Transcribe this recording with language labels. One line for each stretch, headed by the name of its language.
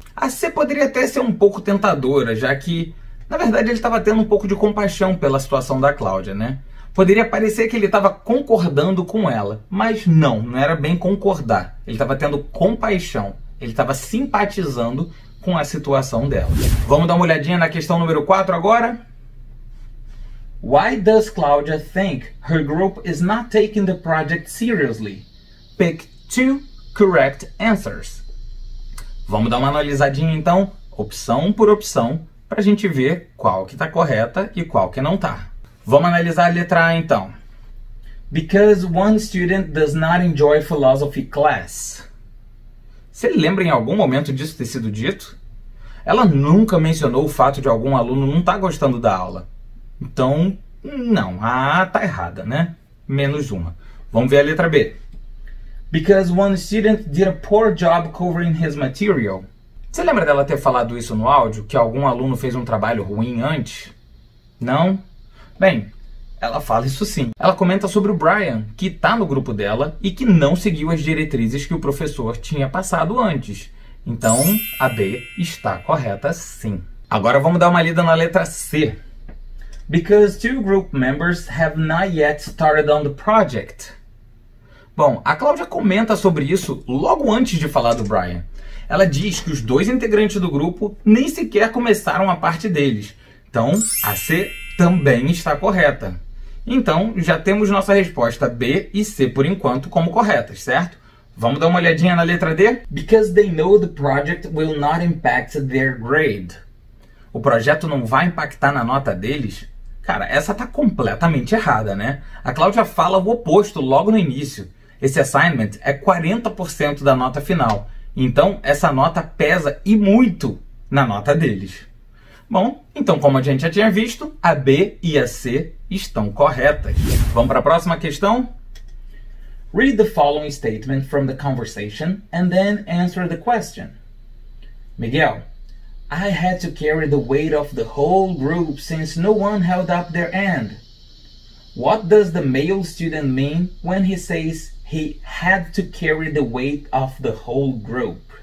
Portuguese: A C poderia até ser um pouco tentadora, já que, na verdade, ele estava tendo um pouco de compaixão pela situação da Cláudia, né? Poderia parecer que ele estava concordando com ela, mas não era bem concordar. Ele estava tendo compaixão, ele estava simpatizando com a situação dela. Vamos dar uma olhadinha na questão número 4 agora?
English: Why does Claudia think her group is not taking the project seriously? Pick 2 correct answers.
Portuguese: Vamos dar uma analisadinha então, opção por opção, para a gente ver qual que está correta e qual que não está. Vamos analisar a letra A então.
English: Because one student does not enjoy philosophy class.
Portuguese: Você lembra em algum momento disso ter sido dito? Ela nunca mencionou o fato de algum aluno não estar gostando da aula. Então, não, a A tá errada, né? Menos uma. Vamos ver a letra B.
English: Because one student did a poor job covering his material.
Portuguese: Você lembra dela ter falado isso no áudio? Que algum aluno fez um trabalho ruim antes? Não? Bem, ela fala isso sim. Ela comenta sobre o Brian, que tá no grupo dela e que não seguiu as diretrizes que o professor tinha passado antes. Então, a B está correta sim. Agora vamos dar uma lida na letra C.
English: Because 2 group members have not yet started on the project.
Portuguese: Bom, a Cláudia comenta sobre isso logo antes de falar do Brian. Ela diz que os 2 integrantes do grupo nem sequer começaram a parte deles. Então, a C também está correta. Então, já temos nossa resposta B e C por enquanto como corretas, certo? Vamos dar uma olhadinha na letra D?
English: Because they know the project will not impact their grade.
Portuguese: O projeto não vai impactar na nota deles? Cara, essa tá completamente errada, né? A Cláudia fala o oposto logo no início. Esse assignment é 40% da nota final. Então, essa nota pesa e muito na nota deles. Bom, então como a gente já tinha visto, a B e a C estão corretas. Vamos para a próxima questão?
English: Read the following statement from the conversation and then answer the question. Miguel, I had to carry the weight of the whole group since no one held up their end. What does the male student mean when he says he had to carry the weight of the whole group?